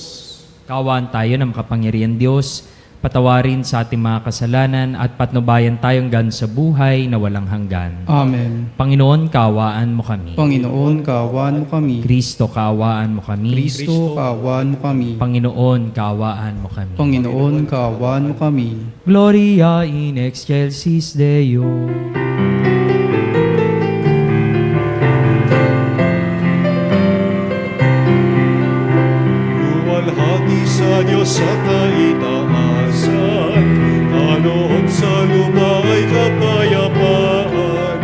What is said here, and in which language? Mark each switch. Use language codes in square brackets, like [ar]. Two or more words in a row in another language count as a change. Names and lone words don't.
[tl] Kaawaan tayo ng makapangyarihan Diyos, patawarin sa ating mga kasalanan at patnubayan tayong gan sa buhay na walang hanggan. Amen. Panginoon, kaawaan mo kami. Panginoon, kaawaan mo kami. Kristo, kaawaan mo kami. Kristo, kaawaan mo kami. Panginoon, kaawaan mo kami. Panginoon, kaawaan mo kami. [la] Gloria in excelsis Deo. [tl] Luwalhati sa Diyos sa kaitaasan, kaloob sa lupa ay kapayapaan.